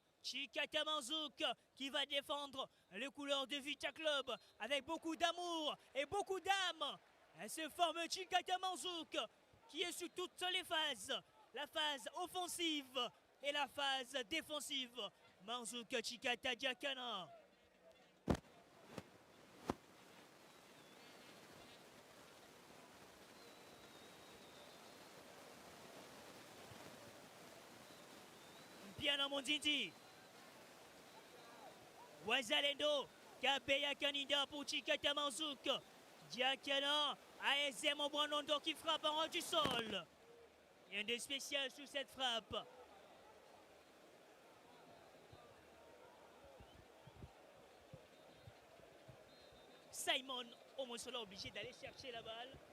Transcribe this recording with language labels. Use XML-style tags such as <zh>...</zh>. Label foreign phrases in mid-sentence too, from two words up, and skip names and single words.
<fr>Chikata Manzouk qui va défendre les couleurs de Vita Club avec beaucoup d'amour et beaucoup d'âme. Ce fameux Chikata Manzouk qui est sur toutes les phases. La phase offensive et la phase défensive. Manzouk Chikata Diakana. Piana Mondindi. Wazalendo. Kabeya Kanida pour Chikata Manzouk. Diakana. ASM Obwanondo qui frappe en haut du sol. Rien de spécial sur cette frappe. Simon Omosola obligé d'aller chercher la balle.</fr>